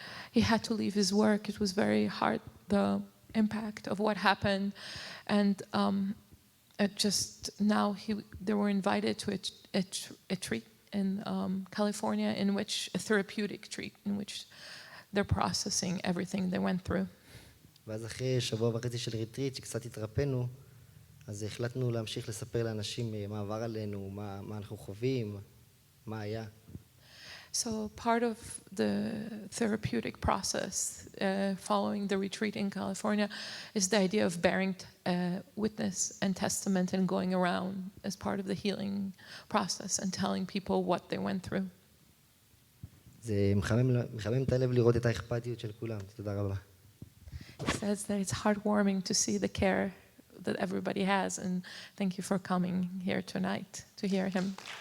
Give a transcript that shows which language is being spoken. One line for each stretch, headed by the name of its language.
English: He had to leave his work. It was very hard, the impact of what happened. And just now they were invited to a treat in California, in which a therapeutic treat, in which they're processing everything they went through.
Hebrew: ואז אחרי שבוע וחצי של ריטריט, שקצת התרפאנו, אז החלטנו להמשיך לספר לאנשים מה עבר עלינו, מה אנחנו חווים, מה היה.
English: So part of the therapeutic process following the retreat in California is the idea of bearing witness and testament and going around as part of the healing process and telling people what they went through.
Hebrew: זה מחמם את הלב לראות את האכפתיות של כולם. תודה רבה.
English: He says that it's heartwarming to see the care that everybody has, and thank you for coming here tonight to hear him.